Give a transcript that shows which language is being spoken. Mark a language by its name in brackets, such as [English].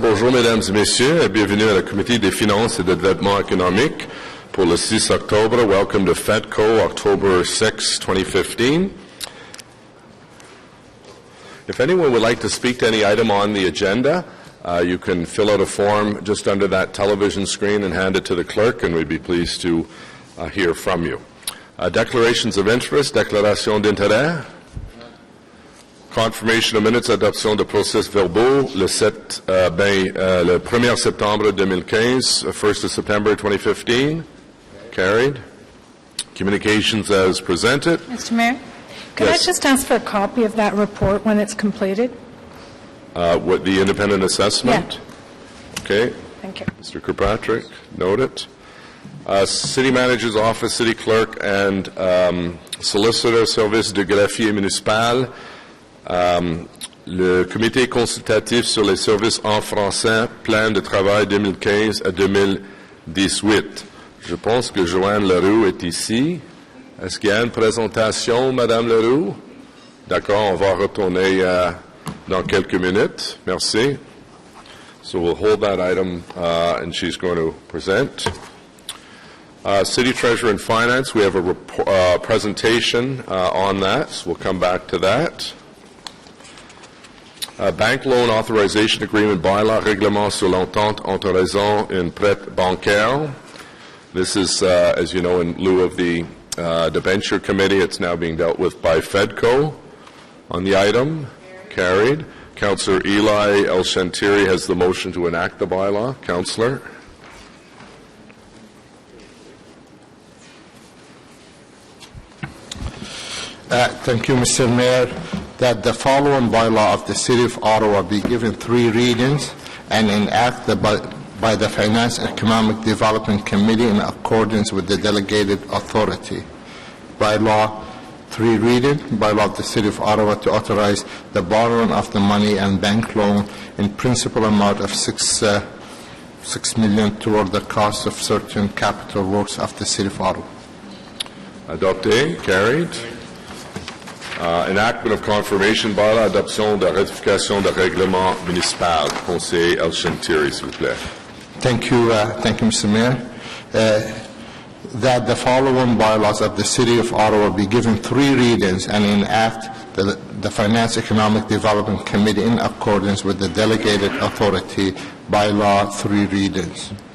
[French] Bonjour, mesdames et messieurs, et bienvenue à la Comité des finances et de développement économique pour le 6 octobre. [English] Welcome to FEDCO, October 6, 2015. If anyone would like to speak to any item on the agenda, you can fill out a form just under that television screen and hand it to the clerk, and we'd be pleased to hear from you. Declarations of interest, [French] déclaration d'intérêt. [English] Confirmation of minutes, [French] adoption de procès verbaux le 1er septembre [English] 2015, 1st of September 2015. Carried. Communications as presented. Mr. Mayor, could I just ask for a copy of that report when it's completed? What the independent assessment? Yeah. Okay. Thank you. Mr. Kirkpatrick, note it. City Manager's Office, City Clerk, and Solicitor [French] Service de Greffier Municipal. Le comité consultatif sur les services en français, plan de travail 2015 à 2018. Je pense que Joanne Leroux est ici. Est-ce qu'il y a une présentation, Madame Leroux? D'accord, on va retourner dans quelques minutes. Merci. [English] So we'll hold that item and she's going to present. City Treasurer and Finance, we have a presentation on that, so we'll come back to that. Bank Loan Authorization Agreement Bylaw [French] Règlement sur l'entente entre raison et une prête bancaire. [English] This is, as you know, in lieu of the debenture committee. It's now being dealt with by FEDCO on the item. Carried. Councillor Eli El-Shantiri has the motion to enact the bylaw. Councillor. Thank you, Mr. Mayor. That the following bylaw of the City of Ottawa be given 3 readings and enacted by the Finance and Economic Development Committee in accordance with the delegated authority. Bylaw 3 reading, bylaw of the City of Ottawa to authorize the borrowing of the money and bank loan in principal amount of $6 million toward the cost of certain capital works of the City of Ottawa. [French] Adopté. [English] Carried. Enactment of confirmation bylaw, [French] adoption de ratification de règlement municipal. Conseiller El-Shantiri, s'il vous plaît. [English] Thank you, Mr. Mayor. That the following bylaws of the City of Ottawa be given 3 readings and enact the Finance Economic Development Committee in accordance with the delegated authority. Bylaw 3 readings.